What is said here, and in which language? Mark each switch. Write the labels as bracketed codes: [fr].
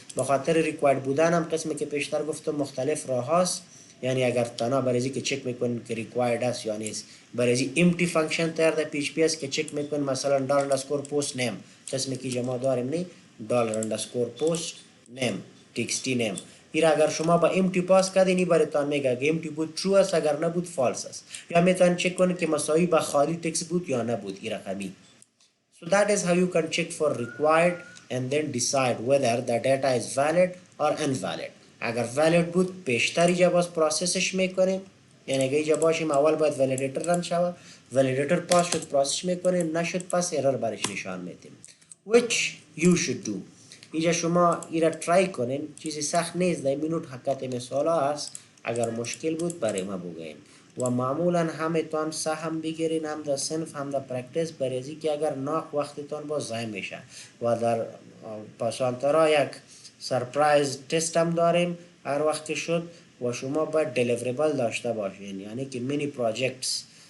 [fa] به خاطر required بودن هم قسمی که پیشتر گفتم مختلف راه هاست یعنی اگر تنها برای که چک میکنین که required است یا نیست برای empty function تر در PHP است که چک میکنین مثلا $post name قسمی که جمع داریم نی $post name txt name این اگر شما با empty پاس کردین این براتون میگه که empty بود true است اگر نبود false است یا میتونین چک کنین که مساوی با خالی تکست بود یا نبود این رقمی. [en] So that is how you can check for required and then decide whether the data is valid or invalid. [fa] اگر valid بود پیشتر اینجا باز پروسسش میکنیم یعنی اگه اینجا باشیم اول باید validator رن شود validator پاس شد پروسس میکنیم نشد پس error برش نشان میدیم [en] which you should do. [fa] اینجا شما ایرا ترای کنین چیزی سخت نیست در منوت حقیقت مثال است اگر مشکل بود برای ما بگوین و معمولا همتون سهم بگیرین هم در صنف هم در پرکتیس برای ازی که اگر ناق وقتتون باز ضایع میشه و در پاسانترا یک سرپرایز تست هم داریم هر وقت که شد و شما باید دلیوریبل داشته باشین یعنی که مینی پروژکتس